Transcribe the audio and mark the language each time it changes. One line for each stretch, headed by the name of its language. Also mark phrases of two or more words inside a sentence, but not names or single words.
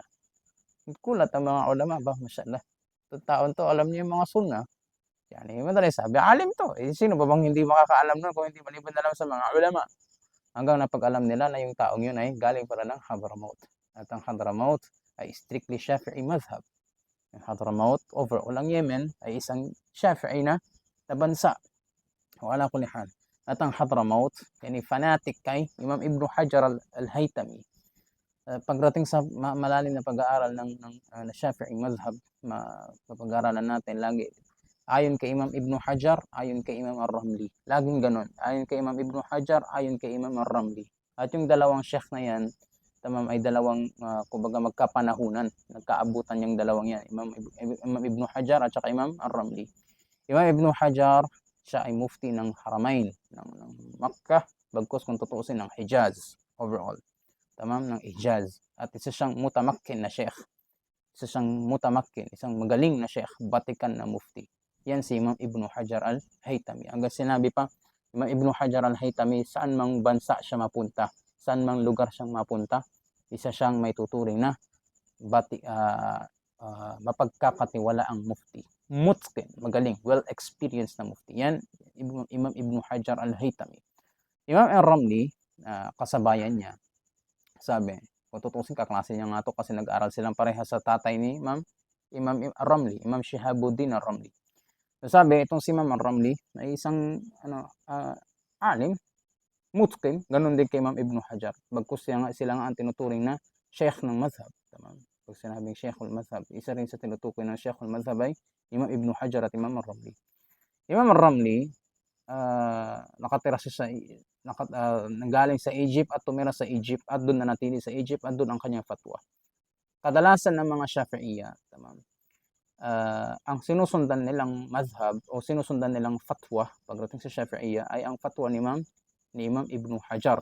Filipino: Kulat ang mga ulama ba? Masyaallah. Itong taon to, alam niyo yung mga sunnah. Yani, madali sabi, alim to. Sino ba bang hindi makakaalam nun kung hindi maliban na lang sa mga ulama? Hanggang napag-alam nila na yung taong yun ay galing pala ng Hadramaut. At ang Hadramaut ay strictly Shafi'i madhab. Ang Hadramaut, overall ang Yemen, ay isang Shafi'i na bansa.
Arabic: وعلى كل حال.
Filipino: At ang Hadramaut, yani fanatic kay Imam Ibn Hajar al-Haytami. Pagdating sa malalim na pag-aaral ng Shafi'i madhab, mapag-aaralan natin lagi. Ayon kay Imam Ibn Hajar, ayon kay Imam Ar-Ramli. Laging ganun. Ayon kay Imam Ibn Hajar, ayon kay Imam Ar-Ramli. At yung dalawang sheikh na yan, tamam, ay dalawang, kumbaga magkapanahunan. Nagkaabutan yung dalawang yan. Imam Ibn Hajar at saka Imam Ar-Ramli. Imam Ibn Hajar, siya ay mufti ng Haramain, ng Makkah, bagkus kung tutuusin ng Hijaz, overall. Tamam, ng Hijaz. At isa siyang mutamakkin na sheikh. Isa siyang mutamakkin, isang magaling na sheikh, batikan na mufti. Yan si Imam Ibn Hajar al-Haytami. Hanggang sinabi pa, Imam Ibn Hajar al-Haytami, saan mang bansa siya mapunta, saan mang lugar siyang mapunta, isa siyang may tuturing na mapagkakatiwalaang mufti. Mutqin, magaling, well-experienced na mufti. Yan, Imam Ibn Hajar al-Haytami. Imam Ar-Ramli, kasabayan niya, sabi, kung tutusin, kaklase niya nga to kasi nag-aaral silang pareha sa tatay ni Imam Ar-Ramli, Imam Shihabuddin Ar-Ramli. So, sabi, itong si Imam Ar-Ramli ay isang alim, mutqin, ganun din kay Imam Ibn Hajar. Bagkus sila nga ang tinuturing na sheikh ng madhab. Tamam. Pag sinabing
Arabic: شيخ المذهب,
Filipino: isa rin sa tinutukoy ng
Arabic: شيخ المذهب
Filipino: ay Imam Ibn Hajar at Imam Ar-Ramli. Imam Ar-Ramli, nakatira siya nanggaling sa Egypt at tumira sa Egypt at doon nanatili sa Egypt at doon ang kanyang fatwa. Kadalasan ng mga Shafi'iyya, tamam, ang sinusundan nilang madhab o sinusundan nilang fatwa pagdating sa Shafi'iyya ay ang fatwa ni Imam Ibn Hajar.